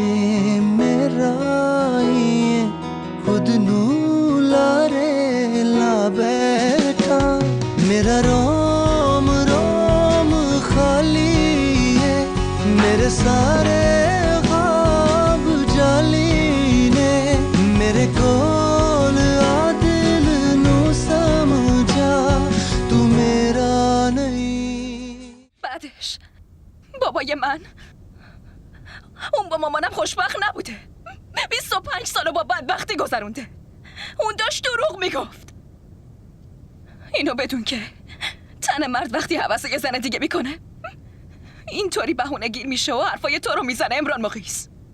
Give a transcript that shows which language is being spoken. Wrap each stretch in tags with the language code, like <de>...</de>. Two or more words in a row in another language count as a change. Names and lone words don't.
<pa>ਖੁਦ ਨੂੰ ਲਾਰੇ ਲਾ ਬੈਠਾ ਮੇਰਾ ਰੋਮ ਰੋਮ ਖਾਲੀ ਹੈ ਮੇਰੇ ਸਾਰੇ ਖ੍ਵਾਬ ਜਾਲੀ ਨੇ ਮੇਰੇ ਕੋਲ ਆ ਦਿਲ ਨੂੰ ਸਮਝਾ ਤੂ ਮੇਰਾ ਨਹੀਂ.</pa> <fa>بعدش بابای من اون با مامانم خوشبخت نبوده. 25 سالو با بدبختی گذرونده. اون داشت دروغ میگفت. اینو بدون که تن مرد وقتی هوس یه زن دیگه میکنه اینطوری بهونه گیر میشه و حرفای تو رو میزنه امران مقیس.</fa>